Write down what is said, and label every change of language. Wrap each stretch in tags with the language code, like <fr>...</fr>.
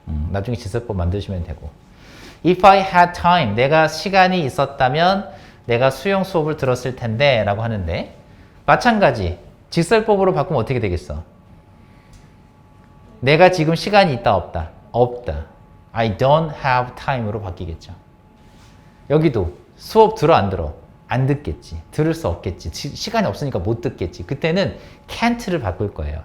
<ko>나중에 지설법 만드시면 되고.</ko> <en>If I had time,</en> <ko>내가 시간이 있었다면 내가 수영 수업을 들었을 텐데 라고 하는데 마찬가지 직설법으로 바꾸면 어떻게 되겠어? 내가 지금 시간이 있다 없다? 없다.</ko> <en>I don't have time으로</en> <ko>바뀌겠죠. 여기도 수업 들어 안 들어? 안 듣겠지. 들을 수 없겠지. 시간이 없으니까 못 듣겠지. 그때는 can't를 바꿀 거예요.</ko>